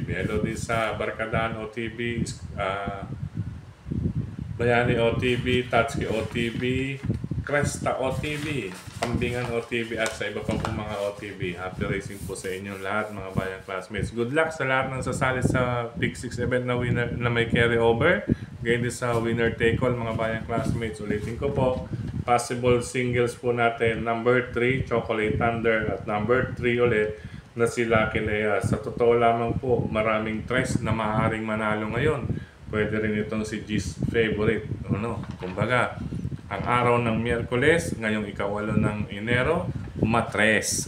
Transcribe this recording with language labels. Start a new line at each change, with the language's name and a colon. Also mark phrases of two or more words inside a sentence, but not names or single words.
Filipino: Hello din sa Barkadaan OTV, Bayani OTV, Tatsuki OTV, Cresta OTV, Kambingan OTV, at sa iba pang mga OTV.
English: Happy racing
Filipino: po sa inyong lahat, mga bayang classmates.
English: Good luck
Filipino: sa lahat ng sasali sa Big 6 event na winner na may
English: carry over.
Filipino: Ganyan din sa
English: winner take all,
Filipino: mga bayang classmates. Ulitin ko po,
English: possible singles
Filipino: po natin, number 3, Chocolate Thunder, at number 3 ulit na si Lucky Lea. Sa totoo lamang po, maraming tres na maaaring manalo ngayon. Pwede rin itong si G's favorite. Kumbaga, ang araw ng Miyerkules, ngayong ikawalo ng Enero, matres.